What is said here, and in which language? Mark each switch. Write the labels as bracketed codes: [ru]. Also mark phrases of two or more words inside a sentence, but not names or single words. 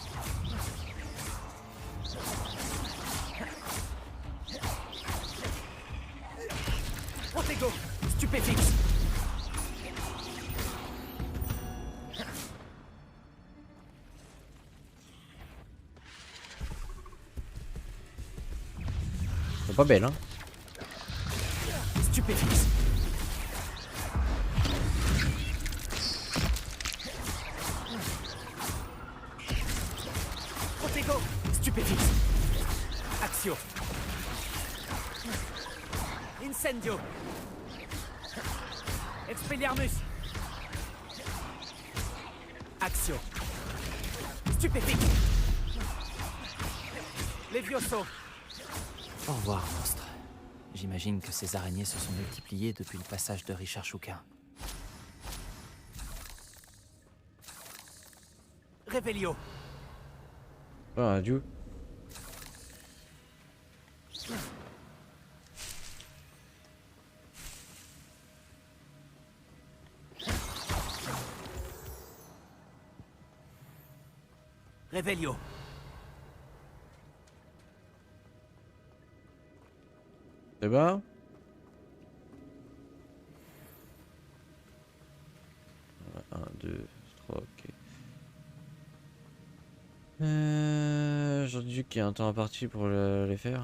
[fr] Protego! Stupéfixe! C'est pas belle hein. Stupéfixe! Protego! Stupéfixe! Action! Incendio! Expelliarmus! Action! Stupéfixe! Levioso! Au revoir, monstre. J'imagine que ces araignées se sont multipliées depuis le passage de Richard Shuka. Revelio! Ah, adieu. Revelio! C'est bon? 1, 2, 3, ok. J'ai dit qu'il y a un temps imparti pour les faire.